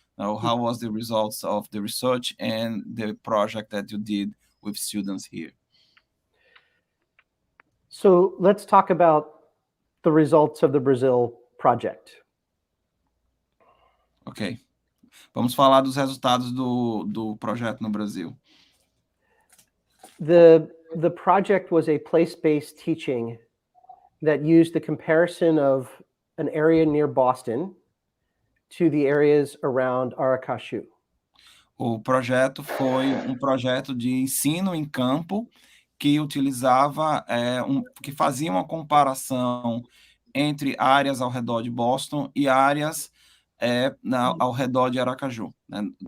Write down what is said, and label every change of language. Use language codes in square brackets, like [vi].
[en] How was the results of the research and the project that you did with students here? So let's talk about the results of the Brazil project. Ok. [pt] Vamos falar dos resultados do projeto no Brasil. [en] The project was a place-based teaching that used the comparison of an area near Boston to the areas around Aracaju. [pt] O projeto foi um projeto de ensino em campo que utilizava, que fazia uma comparação entre áreas ao redor de Boston e áreas ao redor de Aracaju, né?